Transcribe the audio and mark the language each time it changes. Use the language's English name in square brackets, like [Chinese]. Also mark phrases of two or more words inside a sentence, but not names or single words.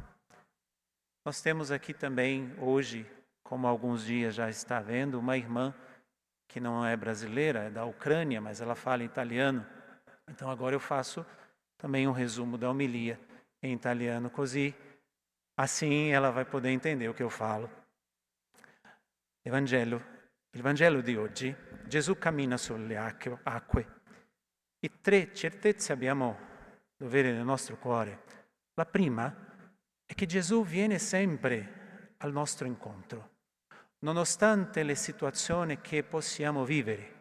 [Portuguese] Nós temos aqui também hoje, como alguns dias já está vendo, uma irmã que não é brasileira, é da Ucrânia, mas ela fala italiano. Então agora eu faço também um resumo da homilia em italiano, così assim ela vai poder entender o [Italian] che io [Portuguese] falo. [Italian] Il Vangelo di oggi, Gesù cammina sulle acque e 3 certezze abbiamo dovere nel nostro cuore. La prima è che Gesù viene sempre al nostro incontro, nonostante le situazioni che possiamo vivere.